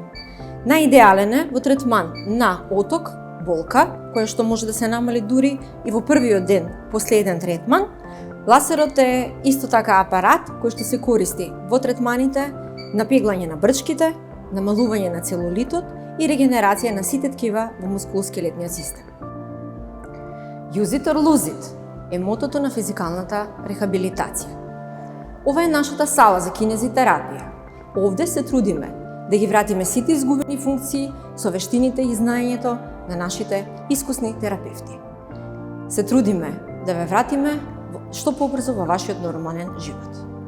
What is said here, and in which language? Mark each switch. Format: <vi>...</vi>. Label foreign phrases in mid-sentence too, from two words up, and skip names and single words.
<mk>Најидеален е во третман на оток, болка, која што може да се намали дури и во првиот ден после еден третман. Ласерот е исто така апарат кој што се користи во третманите на пеглање на брчките, намалување на целулитот и регенерација на сите ткива во мускулоскелетниот систем.</mk> <en>Use it or lose it</en> <mk>е мотото на физикалната рехабилитација. Ова е нашата сала за кинезитерапија. Овде се трудиме да ги вратиме сите изгубени функции со вештините и знаењето на нашите искусни терапевти. Се трудиме да ве вратиме што побрзо во вашиот нормален живот.</mk>